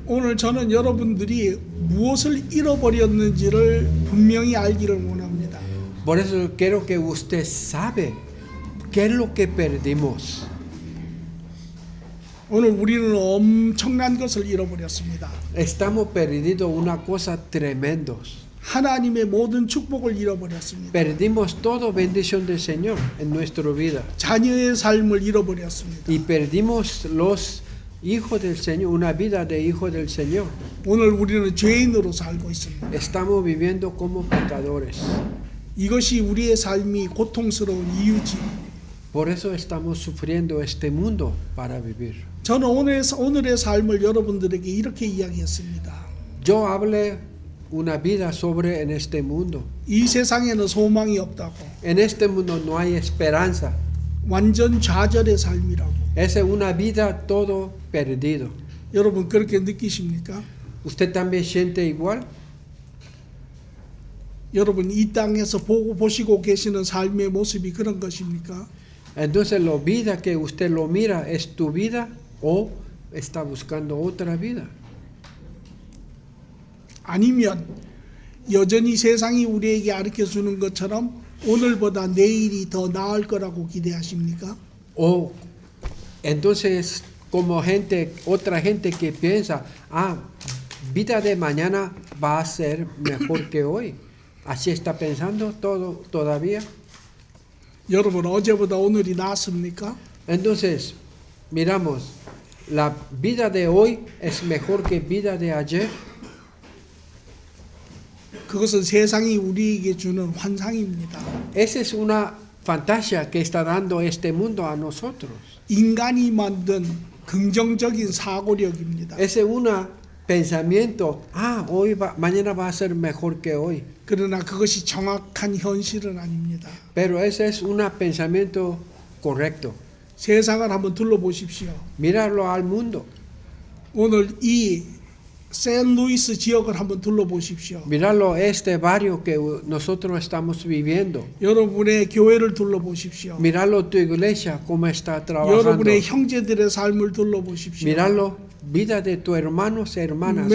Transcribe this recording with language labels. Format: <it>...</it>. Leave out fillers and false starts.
<ko>오늘 저는 여러분들이 무엇을 잃어버렸는지를 분명히 알기를 원합니다.</ko> <es>Por eso quiero que usted sabe qué es lo que perdimos.</es> <ko>오늘 우리는 엄청난 것을 잃어버렸습니다.</ko> <es>Estamos perdiendo una cosa tremenda.</es> <ko>하나님의 모든 축복을 잃어버렸습니다.</ko> <es>Perdimos toda bendición del Señor en nuestra vida.</es> <ko>자녀의 삶을 잃어버렸습니다.</ko> <es>Y perdimos los hijos del Señor, una vida de hijo del Señor.</es> <ko>오늘 우리는 죄인으로 살고 있습니다.</ko> <es>Estamos viviendo como pecadores.</es> <ko>이것이 우리의 삶이 고통스러운 이유지요.</ko> <es>Por eso estamos sufriendo este mundo para vivir.</es> <ko>저는 오늘의 삶을 여러분들에게 이렇게 이야기했습니다.</ko> <es>Yo hablé una vida sobre en este mundo.</es> <ko>이 세상에는 소망이 없다고.</ko> <es>En este mundo no hay esperanza.</es> <ko>완전 좌절의 삶이라고.</ko> <es>Es una vida todo perdido.</es> <ko>여러분 그렇게 느끼십니까?</ko> <es>¿Usted también siente igual?</es> <ko>여러분 이 땅에서 보시고 계시는 삶의 모습이 그런 것입니까?</ko> <es>Entonces la vida que usted lo mira es tu vida o está buscando otra vida.</es> <ko>아니면 여전히 세상이 우리에게 가르쳐 주는 것처럼 오늘보다 내일이 더 나을 거라고 기대하십니까?</ko> <es>O entonces como otra gente que piensa, vida de mañana va a ser mejor que hoy. ¿Así está pensando todo todavía?</es> <ko>여러분 어제보다 오늘이 나았습니까?</ko> <es>Entonces, miramos, ¿la vida de hoy es mejor que vida de ayer?</es> <ko>그것은 세상이 우리에게 주는 환상입니다.</ko> <es>Esa es una fantasía que está dando este mundo a nosotros.</es> <ko>인간이 만든 긍정적인 사고력입니다.</ko> <es>Ese es un pensamiento, mañana va a ser mejor que hoy.</es> <ko>그러나 그것이 정확한 현실은 아닙니다.</ko> <es>Pero ese es un pensamiento correcto.</es> <ko>세상을 한번 둘러보십시오.</ko> <es>Míralo al mundo.</es> <ko>오늘 이 샌루이스 지역을 한번 둘러보십시오.</ko> <es>Míralo este barrio que nosotros estamos viviendo.</es> <ko>여러분의 교회를 둘러보십시오.</ko> <es>Míralo tu iglesia, cómo está trabajando.</es> <ko>여러분의 형제들의 삶을 둘러보십시오.</ko> <es>Míralo, vida de tus hermanos y hermanas, cómo</es>